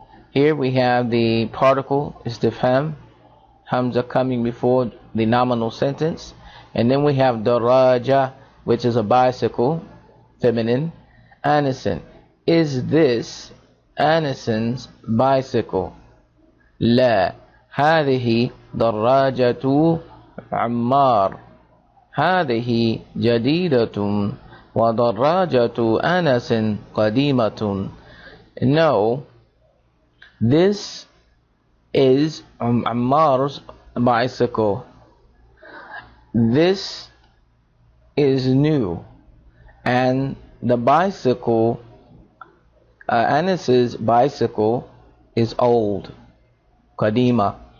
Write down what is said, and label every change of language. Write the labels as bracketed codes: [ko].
[en] Here we have the particle istifham, hamza coming before the nominal sentence, and then we have daraja, which is a bicycle, feminine. Anasin, is this Anasin's bicycle? La [ar] هذه دراجة عمار. هذه جديدة ودراجة أنس قديمة. [en] No, this is Ammar's bicycle. This is new, and the bicycle, Anas's bicycle, is old. Qadima.